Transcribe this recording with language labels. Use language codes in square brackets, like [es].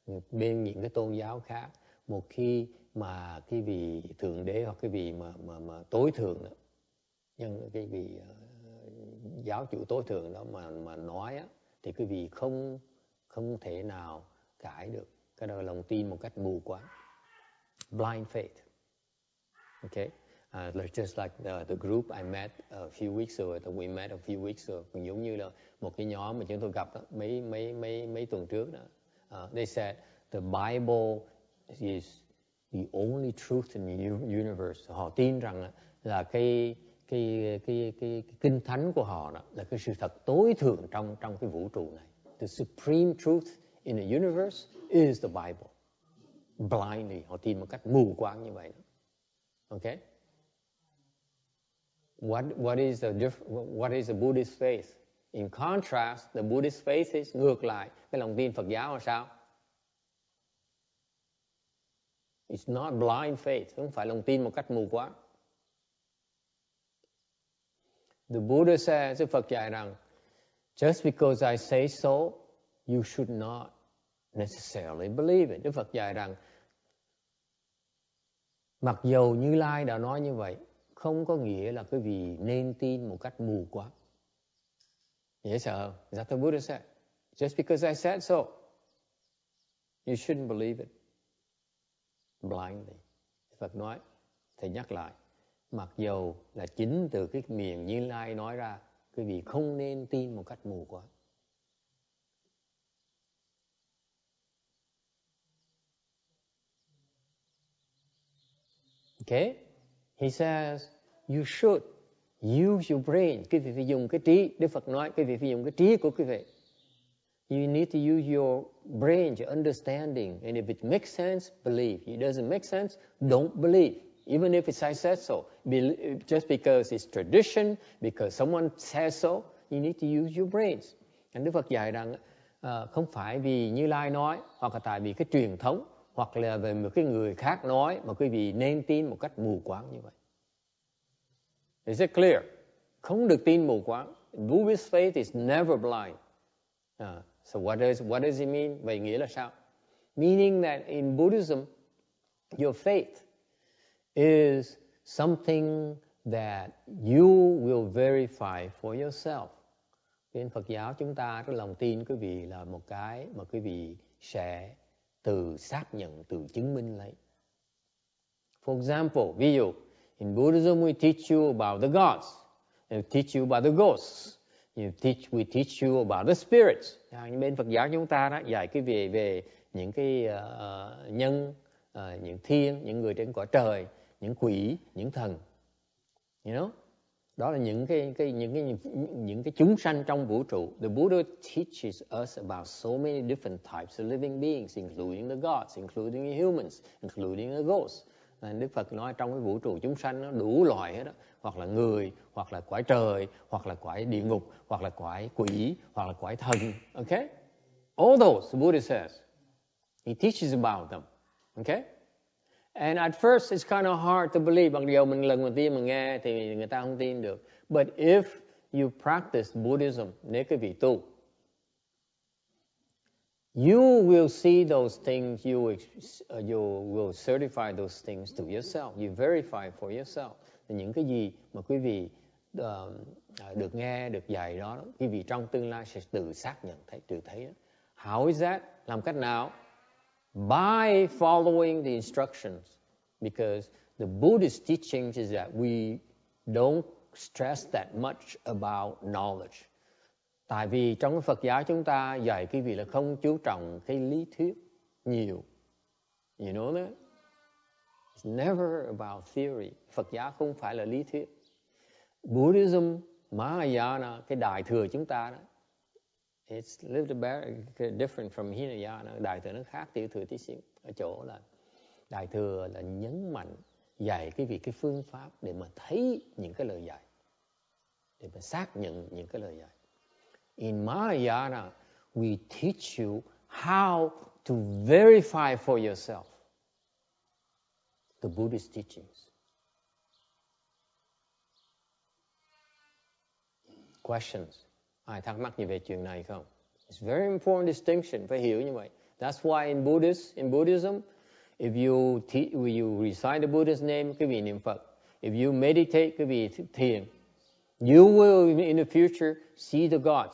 [vi] Bên những cái tôn giáo khác, một khi mà cái vị Thượng Đế hoặc cái vị mà tối thượng đó, nhưng cái vị giáo chủ tối thượng đó mà nói á, thì cái vị không thể nào cãi được. Cái đó là lòng tin một cách mù quáng. [en] Blind faith. Okay? Just like the group I met a few weeks ago, that we met a few weeks ago, [vi] cũng giống như là một cái nhóm mà chúng tôi gặp đó, mấy tuần trước đó. [en] They said the Bible is the only truth in the universe. [vi] Họ tin rằng là cái cái kinh thánh của họ đó là cái sự thật tối thượng trong cái vũ trụ này. [en] The supreme truth in the universe is the Bible. [vi] Blindly, họ tin một cách mù quáng như vậy. [en] Okay? What is the Buddhist faith? In contrast, the Buddhist faith is [vi] ngược lại. Cái lòng tin Phật giáo là sao? [en] It's not blind faith, [vi] không phải lòng tin một cách mù quáng. [en] The Buddha says, [vi] Đức Phật dạy rằng, [en] just because I say so, you should not necessarily believe it. [vi] Đức Phật dạy rằng, mặc dầu Như Lai đã nói như vậy, không có nghĩa là quý vị nên tin một cách mù quáng. Dễ sợ không? [en] Is that the Buddha said? Just because I said so, you shouldn't believe it blindly. [vi] Phật nói, Thầy nhắc lại, mặc dầu là chính từ cái miệng Như Lai nói ra, quý vị không nên tin một cách mù quáng. [en] Okay? He says, you should use your brain. [vi] Quý vị phải dùng cái trí. Đức Phật nói, quý vị phải dùng cái trí của quý vị. [en] You need to use your brain, your understanding. And if it makes sense, believe. If it doesn't make sense, don't believe. Even if it's I said so. Just because it's tradition, because someone says so, you need to use your brains. [vi] And Đức Phật dạy rằng không phải vì Như Lai nói, hoặc là tại vì cái truyền thống, hoặc là về một cái người khác nói mà quý vị nên tin một cách mù quáng như vậy. [en] Is it clear? [vi] Không được tin mù quáng. [en] Buddhist faith is never blind. So what does it mean? [vi] Vậy nghĩa là sao? [en] Meaning that in Buddhism, your faith is something that you will verify for yourself. [vi] Bên Phật giáo chúng ta, cái lòng tin quý vị là một cái mà quý vị sẽ từ xác nhận, từ chứng minh lấy. [en] For example, [vi] ví dụ, [en] in Buddhism we teach you about the gods, we teach you about the ghosts, we teach you about the spirits. [vi] Bên Phật giáo chúng ta đó dạy cái về những cái nhân, những thiên, những người trên cõi trời, những quỷ, những thần. [en] You know? [vi] Đó là những cái chúng sanh trong vũ trụ. [en] The Buddha teaches us about so many different types of living beings, including the gods, including the humans, including the ghosts. [vi] Đức Phật nói trong cái vũ trụ chúng sanh nó đủ loại hết đó, hoặc là người, hoặc là cõi trời, hoặc là cõi địa ngục, hoặc là cõi quỷ, hoặc là cõi thần. [en] Okay? All those, the Buddha says. He teaches about them. Okay? And at first it's kind of hard to believe. [vi] Bằng điều mình lần đầu tiên mình nghe thì người ta không tin được. [en] But if you practice Buddhism, [vi] nếu quý vị tu, [en] you will see those things, you will certify those things to yourself. You verify for yourself. [vi] Những cái gì mà quý vị được nghe, được dạy đó, quý vị trong tương lai sẽ tự xác nhận, tự thấy đó. [en] How is that? [vi] Làm cách nào? [en] By following the instructions, because the Buddhist teachings is that we don't stress that much about knowledge. [vi] Tại vì trong cái Phật giáo chúng ta dạy quý vị là không chú trọng cái lý thuyết nhiều. [en] You know that? It's never about theory. [vi] Phật giáo không phải là lý thuyết. [en] Buddhism, Mahayana, [vi] cái đại thừa chúng ta đó, [en] it's a little bit different from Hinayana. [vi] Đại thừa nó khác tiểu thừa tí xíu. Ở chỗ là đại thừa là nhấn mạnh dạy quý vị cái phương pháp để mà thấy những cái lời dạy, để mà xác nhận những cái lời dạy. [en] In Mahayana, we teach you how to verify for yourself the Buddhist teachings. Questions? [vi] Ai thắc mắc gì về chuyện này không? [en] It's very important distinction, [vi] phải hiểu như vậy. [en] That's why in Buddhism, if you recite the Buddha's name, [vi] quý vị niệm Phật. [en] If you meditate, [vi] quý vị thiền. [en] You will in the future see the God.